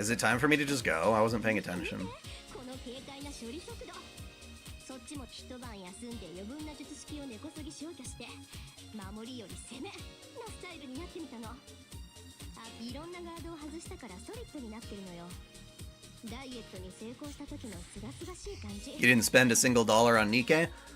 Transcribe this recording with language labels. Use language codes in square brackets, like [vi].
[en] Is it time for me to just go? I wasn't paying attention. [ja] この軽快な処理速度。そっちも一晩休んで余分な術式を根こそぎ消去して、守りより攻めなスタイルになってみたの。あ、いろんなガードを外したからソリッドになってるのよ。ダイエットに成功した時のすがすがしい感じ。 [en] You didn't spend a single dollar on Nikkei?